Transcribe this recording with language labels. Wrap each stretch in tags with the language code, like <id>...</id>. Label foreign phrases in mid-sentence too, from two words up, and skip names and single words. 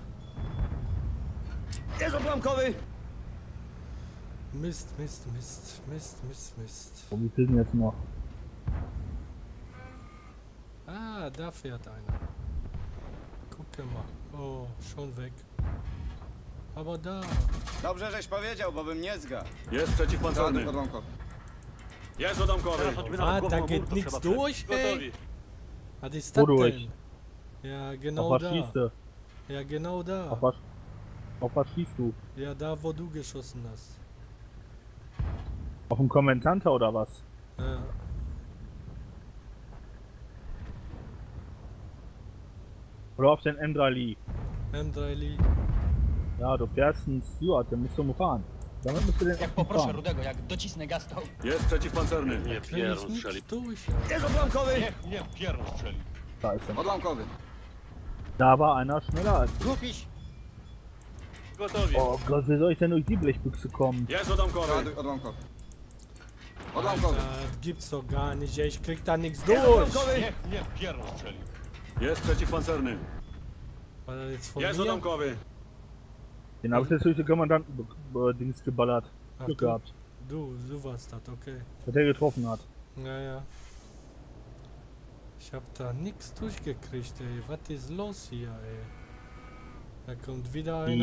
<de>Der ist Oblamkowy! Mist. Oh, wie viel denn jetzt noch? Ah, da fährt einer. Gucke mal. Oh, schon weg. Aber da.</de> <pl>Dobrze, żeś powiedział, bo bym nie zgadł. Jest przeciwpancerny. Jest odamkowy.</pl> <de>Ah, da geht nichts durch, ey. Was ist das denn? Ja, genau auf was da. Schießt du? Ja, genau da. Auf was schießt du? Ja, da wo du geschossen hast. Auf den Kommentanter oder was? Ja. Oder auf den M3 Lee? M3 Lee. Ja, du fährst einen Steward, den musst du fahren. Damit musst du den</de> <pl>Jak poproszę Rudego, jak docisnę gaz, to... Jest przeciwpancerny. Nie pierun strzeli.</pl> <de>Der ist Oblamkowy!</de> <pl>Nie, pierun strzeli.</pl> <de>Da ist er.</de> <pl>Odłamkowy.</pl> <de>Da war einer schneller als ich.</de> <pl>Kupisz? Gotowi.</pl> <de>Oh Gott, wie soll ich denn durch die Blechbüchse kommen?</de> <pl>Jest odamkowy. Odłamkowy. Odłamkowy.</pl> <de>Alter, gibt's doch gar nicht, ey. Ich krieg da nichts Der ist durch. Oblamkowy!</de> <pl>Nie, pierun strzeli. Jest przeciwpancerny.</pl> <de>War das jetzt von</de> <pl>Jest</pl> <de>mir?</de> <pl>odamkowy.</pl> <de>Den habe ich jetzt durch den Kommandanten-Dings geballert. Ach, Glück du, gehabt, du warst das, okay. dass der getroffen hat. Ja. Ich hab da nichts durchgekriegt, ey. Was ist los hier, ey? Da kommt wieder einer.</de>